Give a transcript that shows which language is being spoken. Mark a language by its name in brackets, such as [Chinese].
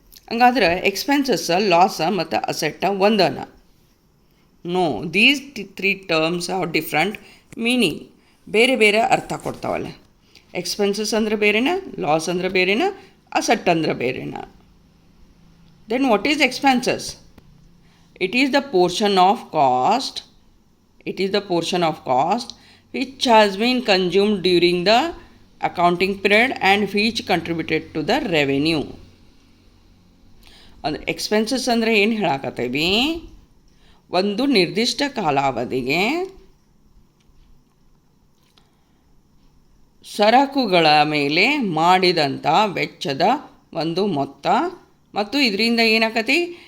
[Kannada] ಹಂಗಾದ್ರೆ ಎಕ್ಸ್ಪೆನ್ಸಸ್, ಲಾಸ ಮತ್ತು ಅಸೆಟ್ಟ ಒಂದನ? [English] No, these 3 terms are different meaning. [Kannada] ಬೇರೆ ಬೇರೆ ಅರ್ಥ ಕೊಡ್ತಾವಲ್ಲ. ಎಕ್ಸ್ಪೆನ್ಸಸ್ ಅಂದರೆ ಬೇರೆನಾ, ಲಾಸ್ ಅಂದರೆ ಬೇರೆನಾ, ಅಸೆಟ್ ಅಂದರೆ ಬೇರೆನಾ. [English] Then what is expenses? It is the portion of cost. It is the portion of cost which has been consumed during the accounting period and which contributed to the revenue. [Kannada] ಅಂದರೆ expenses ಅಂದರೆ ಏನು ಹೇಳಾಕತ್ತೇವಿ? ಒಂದು ನಿರ್ದಿಷ್ಟ ಕಾಲಾವಧಿಗೆ ಸರಕುಗಳ ಮೇಲೆ ಮಾಡಿದಂಥ ವೆಚ್ಚದ ಒಂದು ಮೊತ್ತ, ಮತ್ತು ಇದರಿಂದ ಏನಾಕತಿ?